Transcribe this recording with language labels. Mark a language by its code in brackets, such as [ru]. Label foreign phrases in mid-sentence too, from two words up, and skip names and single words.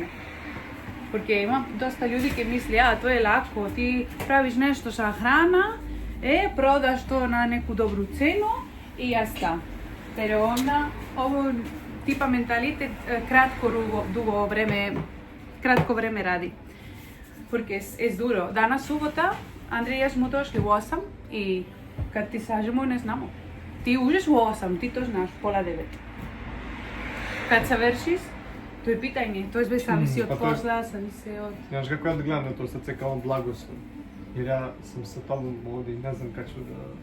[sr] Porque ima dosta ljudi ki misli, to je lako, ti praviš nešto sa hrana, prodaš to na neku dobru cenu i jasta. Pero onda, ovo tipa mentalitet kratko vreme radi. [es] Porque es duro. [sr] Danas subota, Andrej i ja smo došli u 8 i kad ti sažemo ne znamo. Ti uđeš u 8, ti to znaš, pola 9. Kad savršiš, to je pitanje, to je zavisi od posla, zavisi od... Znaš kako ja da gledam na to sad kao blagoslov, jer ja sam sa tobom ovdje i ne znam kad ću da...